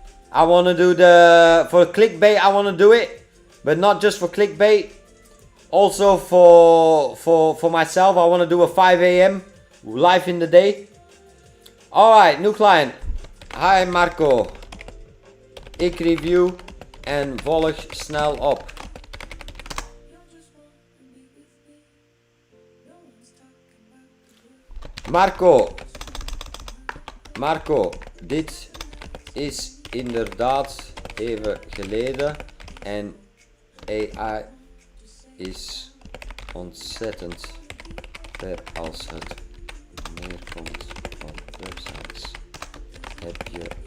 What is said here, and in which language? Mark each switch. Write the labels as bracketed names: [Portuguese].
[English] I wanna do for clickbait. I wanna do it, but not just for clickbait. Also for myself, I wanna do a 5 a.m. life in the day. All right, new client. Hi, Marco. [Dutch] Ik review en volg snel op. Marco, dit is inderdaad even geleden en AI is ontzettend ver als het neerkomt op websites. Heb je